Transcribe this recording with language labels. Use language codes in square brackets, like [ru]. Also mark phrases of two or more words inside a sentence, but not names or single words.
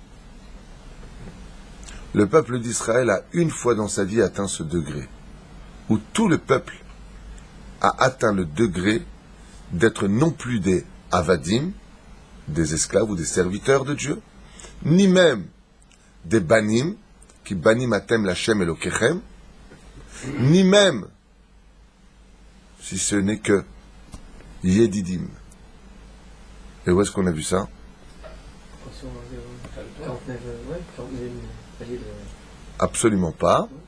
[fr] Le peuple d'Israël a une fois dans sa vie atteint ce degré, où tout le peuple a atteint le degré d'être non plus des avadim, des esclaves ou des serviteurs de Dieu, ni même des banim, qui [he] בנים אתם לכם את לוקחכם, [fr] ni même, si ce n'est que yedidim. Et où est-ce qu'on a vu ça? Absolument pas.